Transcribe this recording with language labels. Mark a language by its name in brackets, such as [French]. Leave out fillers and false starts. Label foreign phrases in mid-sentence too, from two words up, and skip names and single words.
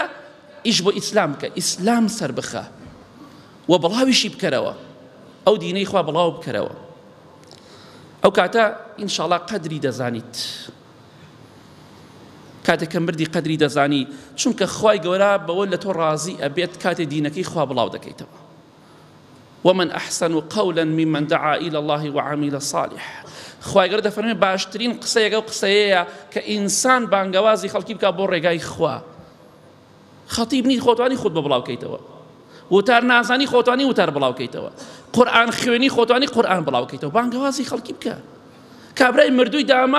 [Central Kurdish] ئیش بۆ ئیسلام بکە، ئیسلام سەر بخە و بڵاویشی بکەرەوە، ئەو دینەی خوا بڵاو بکەرەوە. ئەو کاتە ئینشاءڵڵا قەدری دەزانیت، کاتێک کە مردی قەدری دەزانی، چونکە خوای گەورە بەوە لە تۆ ڕازی ئەبێت کاتێ دینەکەی خوا بڵاو دەکەیتەوە. [Arabic] ومن أحسن قولا ممن دعا إلى الله وعمل صالح. [Central Kurdish] خوای گەورە دەفەرمێ باشترین قسەیەکە ئەو قسەیەیە کە ئینسان بانگەوازی خەڵکی بکات بۆ ڕێگای خوا. خەتیب نیت خۆتوانی خۆت بە بڵاو بکەیتەوە، وتار نازانی خۆتوانی وتار بڵاوکەیتەوە قورئان خوێنی خۆتوانی قورئان بڵاوکەیتەوە بانگەوازی خەڵکی بکە کابرای مردووی داما